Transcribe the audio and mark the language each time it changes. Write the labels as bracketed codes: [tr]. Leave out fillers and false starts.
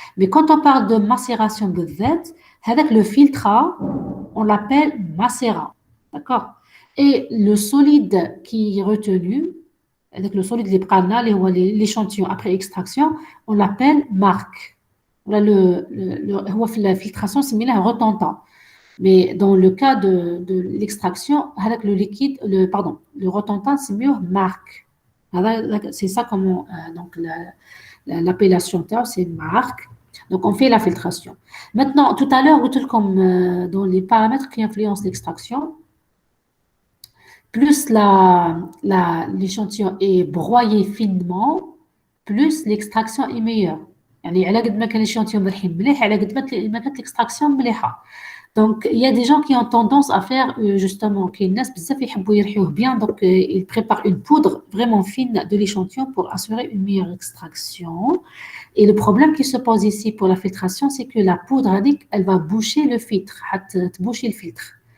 [fr] Mais quand on parle de macération [ar] بالذات هذاك [fr] le filtre on l'appelle macérat. D'accord. Et le solide qui est retenu avec le solide [ar] اللي بقى لنا اللي هو [fr] l'échantillon après extraction on l'appelle marque. [ar] Voilà هو في الفلتراسيون سميناه retentant. [fr] Mais dans le cas de l'extraction, avec le liquide, le retentant, c'est mieux marque. C'est ça comment, donc l'appellation terme, c'est marque. Donc on fait la filtration. Maintenant, tout à l'heure, comme dans les paramètres qui influencent l'extraction, plus l'échantillon est broyé finement, plus l'extraction est meilleure. [ar] يعني على قد ما كان l'échantillon مليح على قد ما كانت l'extraction مليحة. [fr] Donc, il y a des gens qui ont tendance à faire, justement, bien, donc ils préparent une poudre vraiment fine de l'échantillon pour assurer une meilleure extraction. Et le problème qui se pose ici pour la filtration, c'est que la poudre, elle va boucher le filtre, boucher le filtre.